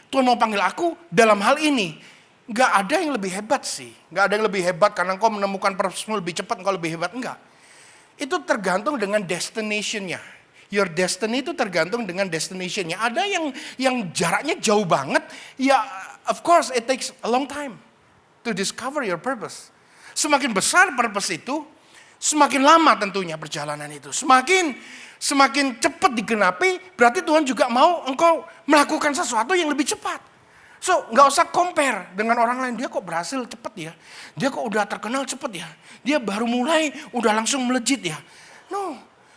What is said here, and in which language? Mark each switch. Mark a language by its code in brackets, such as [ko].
[id] Tuhan mau panggil aku dalam hal ini. Gak ada yang lebih hebat sih. Gak ada yang lebih hebat karena engkau menemukan purpose-mu lebih cepat, engkau lebih hebat. Enggak. Itu tergantung dengan destination-nya. [en] Your destiny [id] itu tergantung dengan destination-nya. Ada yang jaraknya jauh banget. [en] Ya, of course it takes a long time to discover your purpose. [id] Semakin besar purpose itu, semakin lama tentunya perjalanan itu. Semakin cepat digenapi, berarti Tuhan juga mau engkau melakukan sesuatu yang lebih cepat. So, nggak usah compare dengan orang lain. Dia kok berhasil cepat ya? Dia kok udah terkenal cepat ya? Dia baru mulai, udah langsung melejit ya? No.